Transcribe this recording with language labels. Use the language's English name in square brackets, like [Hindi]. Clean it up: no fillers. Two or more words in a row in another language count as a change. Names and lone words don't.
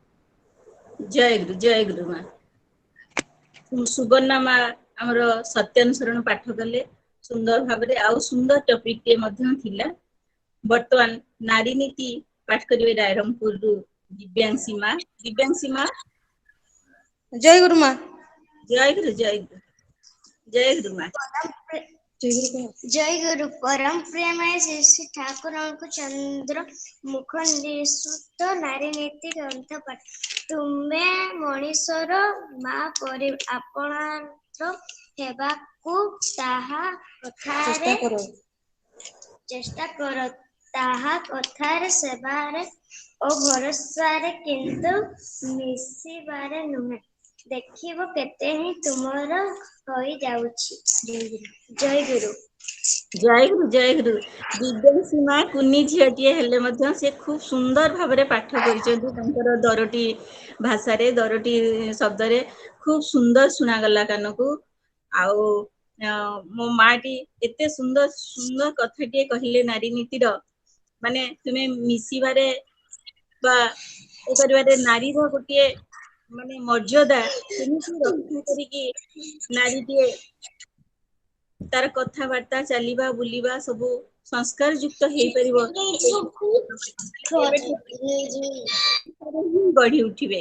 [Odia] ଜୟ ଗୁରୁ ମାଁ। ସୁବର୍ଣ୍ଣା ମାଁ ଆମର ସତ୍ୟାନୁସରଣ ପାଠ କଲେ ସୁନ୍ଦର ଭାବରେ ଆଉ ସୁନ୍ଦର ଟପିକ ଟେ ମଧ୍ୟ ଥିଲା। ବର୍ତ୍ତମାନ ନାରୀ ନୀତି ପାଠ କରିବେ ରାଇରଙ୍ଗପୁରରୁ ଦିବ୍ୟାଂଶୀ ମାଁ। ଦିବ୍ୟାଂଶୀ ମାଁ ଜୟ ଗୁରୁ ମାଁ। ଜୟ ଗୁରୁ ମାଁ। ଜୟ ଗୁରୁ। ପରମ ପ୍ରେମମୟ ଶ୍ରୀ ଶ୍ରୀ ଠାକୁର ଚନ୍ଦ୍ର ମୁଖ ନିସୃତ ନାରୀ ନୀତି ଗ୍ରନ୍ଥ ପାଠ। ତୁମେ ମନୀଷର ମା ପରି ଆପଣାର ହେବାକୁ ତାହା କଥାରେ ଚେଷ୍ଟା କର ତାହା କଥାରେ ସେବାରେ ଓ ଭରସାରେ କିନ୍ତୁ ମିଶିବାରେ ନୁହେଁ। ଦେଖିବ କେତେ ହିଁ ତୁମର ହୋଇ ଯାଉଛି। ଜୟ ଗୁରୁ। ଜୟ ଗୁରୁ ଜୟ ଗୁରୁ। ଦିବ୍ୟାଂଶୀ ମା କୁନି ଝିଅଟିଏ ହେଲେ ମଧ୍ୟ ସେ ଖୁବ ସୁନ୍ଦର ଭାବରେ ପାଠ କରିଛନ୍ତି। ତାଙ୍କର ଦରଟି ଭାଷାରେ ଦରଟି ଶବ୍ଦରେ ଖୁବ ସୁନ୍ଦର ଶୁଣାଗଲା କାନକୁ। ଆଉ ମୋ ମାଟି ଏତେ ସୁନ୍ଦର ସୁନ୍ଦର କଥାଟିଏ କହିଲେ ନାରୀ ନୀତିର, ମାନେ ତୁମେ ମିଶିବାରେ ବା ଏ କରିବାରେ ନାରୀର ଗୋଟିଏ ମାନେ ମର୍ଯ୍ୟାଦା କେମିତି ରକ୍ଷା କରିକି ନାରୀଟିଏ ତାର କଥାବାର୍ତ୍ତା ଚାଲିବା ବୁଲିବା ସବୁ ସଂସ୍କାର ଯୁକ୍ତ ହେଇପାରିବ, ଗଢି ଉଠିବେ।